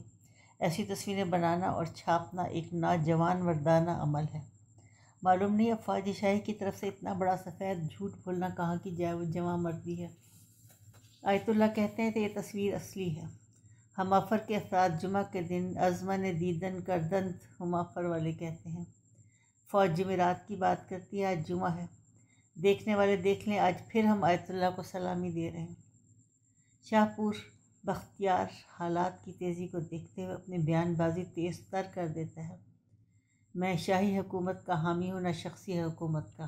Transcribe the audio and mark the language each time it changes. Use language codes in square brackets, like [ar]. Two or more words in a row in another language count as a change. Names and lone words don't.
[ur] ایسی تصویریں بنانا اور چھاپنا ایک ناجوان مردانہ عمل ہے۔ معلوم نہیں اب فوجی شاہی کی طرف سے اتنا بڑا سفید جھوٹ بولنا کہاں کی جواں مردی ہے۔ آیت اللہ کہتے ہیں کہ یہ تصویر اصلی ہے۔ ہمافر کے افراد جمعہ کے دن [fa] ازمن دیدن کردند [ur] ہمافر والے کہتے ہیں۔ فوج جمعرات کی بات کرتی ہے، آج جمعہ ہے۔ دیکھنے والے دیکھ لیں، آج پھر ہم آیت اللہ کو سلامی دے رہے ہیں۔ شاہ پور بختیار حالات کی تیزی کو دیکھتے ہوئے اپنی بیان بازی تیز تر کر دیتا ہے۔ میں شاہی حکومت کا حامی ہوں، نہ شخصی حکومت کا۔